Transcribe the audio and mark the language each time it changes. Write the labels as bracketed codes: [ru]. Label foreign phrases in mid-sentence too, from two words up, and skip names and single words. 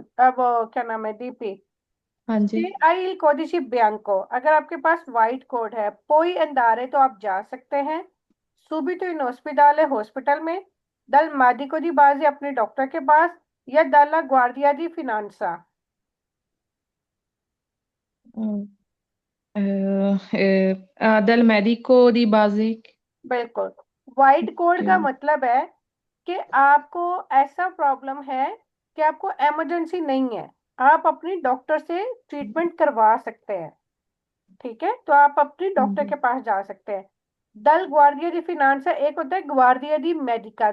[hi] अब क्या नाम है दीपी? हाँ जी। [it] se hai il codice bianco, [hi] अगर आपके पास [en] white code [hi] है, [it] poi andare, [hi] तो आप जा सकते हैं। [it] subito in [hi] हॉस्पिटल है, हॉस्पिटल में। [it] dal medico di base, [hi] अपने डॉक्टर के पास। [it] या dalla guardia di finanza। del medico di base। [hi] बिल्कुल। [en] white code [hi] ओके। का मतलब है कि आपको ऐसा प्रॉब्लम है कि आपको इमरजेंसी नहीं है, आप अपनी डॉक्टर से ट्रीटमेंट करवा सकते हैं। ठीक है, तो आप अपनी हाँ डॉक्टर जी। के पास जा सकते हैं। [it] dal guardia di finanza, [hi] एक होता है [it] guardia di medica.